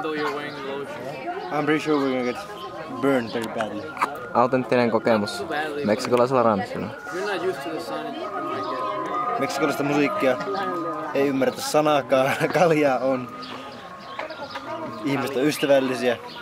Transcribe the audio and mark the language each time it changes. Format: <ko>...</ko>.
<en>Though you're wearing lotion. I'm pretty sure we're gonna get burned very badly.</en> <fi>Autenttinen kokemus meksikolaisella ranssilla.</fi> <en>You're not used to the sun, you might get.</en> <fi>Meksikolaista musiikkia ei ymmärretä sanaakaan, kaljaa on. Ihmiset on ystävällisiä.</fi>